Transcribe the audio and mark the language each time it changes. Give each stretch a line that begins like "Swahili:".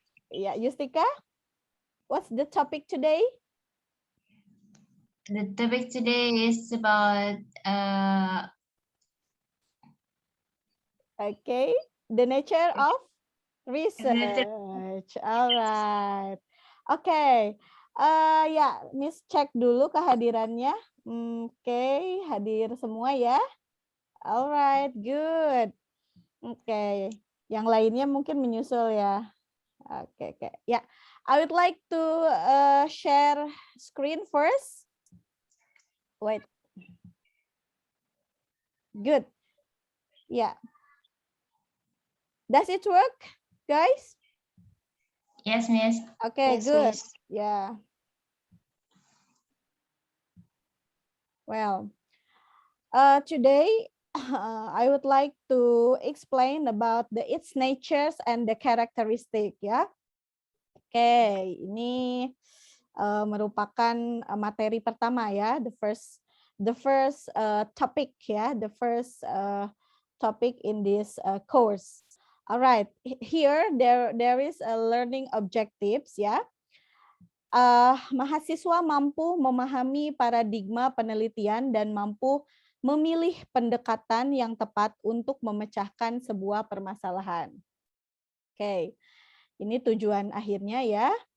English: Ya, Yustika, what's the topic today? The topic today is about okay, the nature of research. All right. Okay.
Indonesian: Ya, Miss cek dulu kehadirannya. Oke, hadir semua ya.
English: Alright, good.
Indonesian: Oke, yang lainnya mungkin menyusul ya. Oke.
English: Ya, I would like to share screen first. Wait. Good. Yeah. Does it work, guys? Yes, Miss. Okay, Yes, good. Miss. Yeah. Well, today I would like to explain about its natures and the characteristic ya.
Indonesian: Oke, ini merupakan materi pertama ya,
English: the first topic ya, the first topic in this course. Alright, here there is a learning objectives ya.
Indonesian: Mahasiswa mampu memahami paradigma penelitian dan mampu memilih pendekatan yang tepat untuk memecahkan sebuah permasalahan. Oke, ini tujuan akhirnya ya.